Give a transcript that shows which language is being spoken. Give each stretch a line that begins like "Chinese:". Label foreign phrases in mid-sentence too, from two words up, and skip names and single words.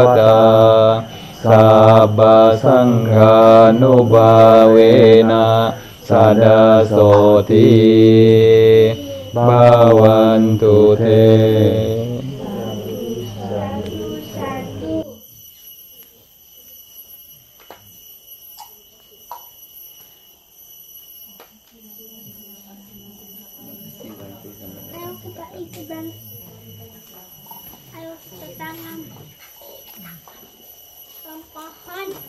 Pali: dewata sabba sangha nubawena sada soti bawantu te.
Indonesian: Ayo kita ikut dan ayo kita tanam pohon.